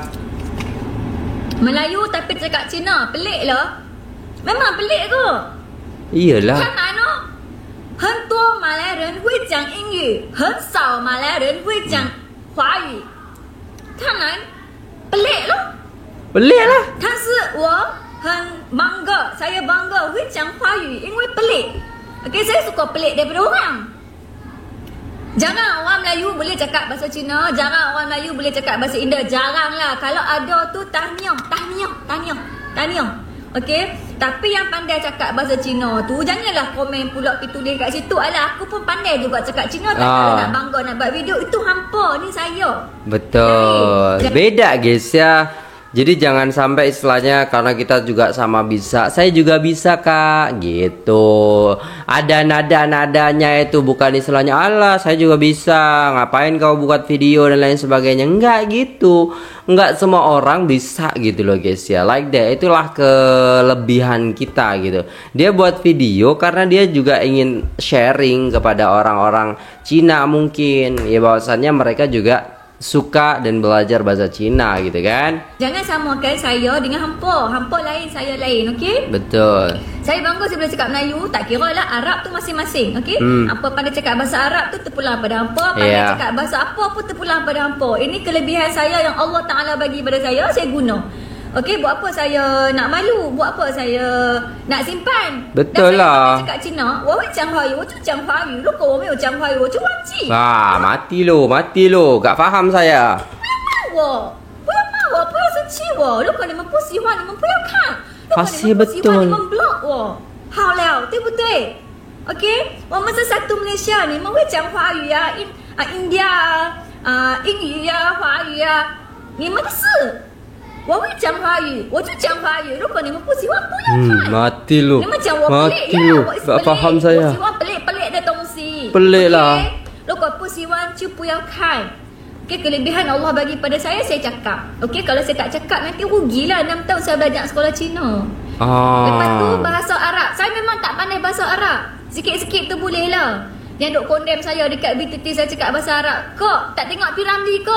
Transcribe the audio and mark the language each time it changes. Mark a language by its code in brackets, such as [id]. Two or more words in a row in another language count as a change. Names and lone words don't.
[ms] Melayu tapi cakap Cina, pelik lah. Memang pelik ke? Iyalah. [zh] 看来呢，很多马来人会讲英语，很少马来人会讲华语。 [ms] 看来 pelik loh. Pelik lah. [zh] 但是我很 bangga, [ms] saya bangga [zh] 会讲华语，因为 pelik. [ms] Okey, saya suka pelik daripada orang. Jarang orang Melayu boleh cakap bahasa Cina, jarang orang Melayu boleh cakap bahasa India, jarang lah. Kalau ada tu tahniah. Okey, tapi yang pandai cakap bahasa Cina tu janganlah komen pula pergi tulis kat situ. Alah, aku pun pandai juga cakap Cina, tak kalau nak bangga nak buat video itu hampa ni saya. Betul. Beda guys ya. [id] Jadi jangan sampai istilahnya karena kita juga sama bisa, saya juga bisa kak gitu. Ada nada-nadanya itu, bukan istilahnya Allah saya juga bisa, ngapain kau buat video dan lain sebagainya. Enggak gitu. Enggak semua orang bisa gitu loh guys ya. [en] Like that, [id] itulah kelebihan kita gitu. Dia buat video karena dia juga ingin sharing kepada orang-orang Cina mungkin. Ya bahwasannya mereka juga suka dan belajar bahasa Cina gitu kan? [ms] Jangan samakan saya dengan hampa. Hampa lain, saya lain, okey? Betul. Saya bangga saya boleh cakap Melayu. Tak kira lah Arab tu masing-masing, okey? Hampa pandai cakap bahasa Arab tu terpulang pada hampa. Pandai cakap bahasa apa pun terpulang pada hampa. Ini kelebihan saya yang Allah Ta'ala bagi pada saya guna. Okey, buat apa saya nak malu? Buat apa saya nak simpan? Betul lah. Dan saya cakap Cina, [zh] 我会讲华语，我就讲华语。如果我没有讲华语，我就忘记。 [ms] mati lo, gak faham saya. [zh] 我不要骂我，不要生气我。如果你们不喜欢，你们不要看。如果你 [ms] Pasti [zh] 们不喜欢， [ms] betul. [zh] 你们 block 我。好了，对不对 ？OK， 我们是 satu Malaysia，你们会讲华语啊，India 啊，英语啊，华语啊，你们的事。我会讲华语，我就讲华语。如果你们不喜欢，不要看。 [ms] mati lo. [zh] 你们讲我 pelik [ms] Mati [zh] 呀， [ms] lo, [zh] 我是 [ms] gak [zh] pelik， [ms] faham [zh] 我 [ms] saya. [zh] 喜欢pelik的东西。 [ms] Pelik lah. OK？ [zh] 如果不喜欢就不要看。 [ms] Okay, kelebihan Allah bagi pada saya cakap. Okay, kalau saya tak cakap nanti rugilah 6 tahun saya belajar sekolah Cina. Lepas tu bahasa Arab. Saya memang tak pandai bahasa Arab. Sikit-sikit tu boleh lah. Yang duk condemn saya dekat BTT saya cakap bahasa Arab. Kok tak tengok P-Ramli ke?